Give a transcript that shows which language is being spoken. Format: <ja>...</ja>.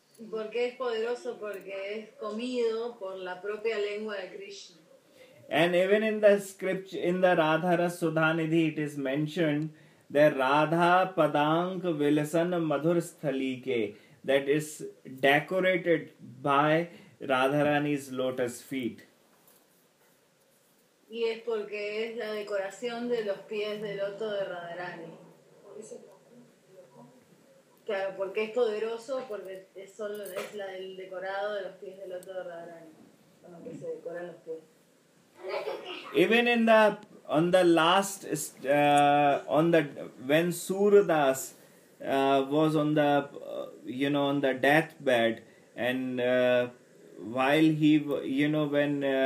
<es>Porque es poderoso porque es comido por la propia lengua de Krishna.</es> <en>And even in the scripture, in the Radharas Sudhanidhi, it is mentioned that</en> <sa>Radha Padank Vilasan Madhur Sthalike,</sa> <en>that is decorated by Radharani's lotus feet.</en> <es>Y es porque es la decoración de los pies del loto de Radharani. Claro, porque es poderoso, porque es solo es la del decorado de los pies del loto de Radharani, con lo que se decoran los pies.</es> <en>Even in the on the last, on the when Suradas was on the, you know, on the deathbed, and while he, you know, when</en>